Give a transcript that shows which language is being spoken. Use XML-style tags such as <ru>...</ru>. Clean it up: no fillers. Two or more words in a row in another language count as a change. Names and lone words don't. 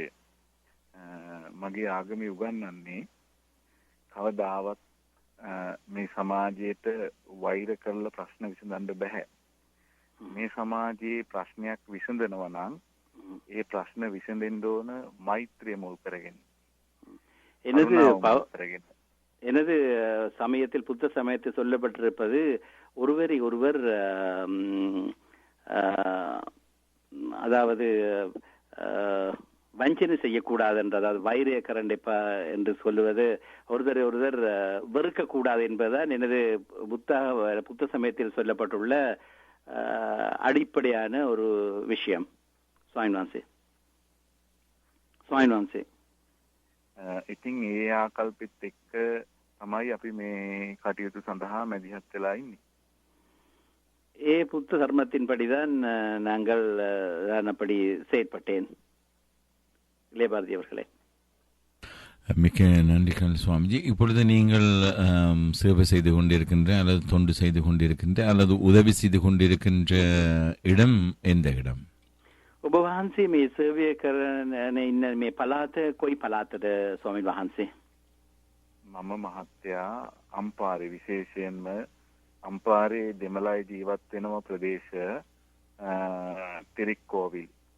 <si>මගේ ආගමේ උගන්වන්නේ කවදාවත් මේ සමාජයට වෛර කරලා ප්‍රශ්න විසඳන්න බෑ. මේ සමාජයේ ප්‍රශ්නයක් විසඳනවා නම් ඒ ප්‍රශ්න විසඳෙන්න ඕන මෛත්‍රිය මුල් කරගෙන.</si> <ta>எனது சமயத்தில் புத்த சமயத்தில் சொல்லப்பட்டிருப்பது ஒருவரை ஒருவர் அதாவது வஞ்சனை செய்யக்கூடாது என்ற, அதாவது</ta> <si>වෛර කරන්ඩ එපා</si> <ta>என்று சொல்லுவது ஒருவரை ஒருவர் வெறுக்கக்கூடாது என்பதுதான் எனது புத்த சமயத்தில் சொல்லப்பட்டுள்ள அடிப்படையான ஒரு விஷயம்.</ta> <si>ස්වාමීන් වහන්සේ ඉතින් ඒ ආකල්පෙත් එක්ක තමයි අපි මේ කටයුතු සඳහා මැදිහත් වෙලා ඉන්නේ.</si> <ta>புத்த தர்மத்தின்படிதான் நாங்கள் நான் அப்படி செயற்பட்டேன். இளையபாரதி அவர்களே, மிக்க நன்றிகள் சுவாமிஜி. இப்பொழுது நீங்கள் சேவை செய்து கொண்டிருக்கின்ற அல்லது தொண்டு செய்து கொண்டிருக்கின்ற அல்லது உதவி செய்து கொண்டிருக்கின்ற இடம் எந்த இடம்?</ta> <si>ඔබ වහන්සේ මේ සර්වය කරන ඉන්න මේ පළාත කොයි පළාතද ස්වාමීන් වහන්සේ? මම මහත්තයා අම්පාරේ, විශේෂයෙන්ම අම්පාරේ දෙමළයි ජීවත් වෙනම ප්‍රදේශ තිරික්කෝවිල්,</si>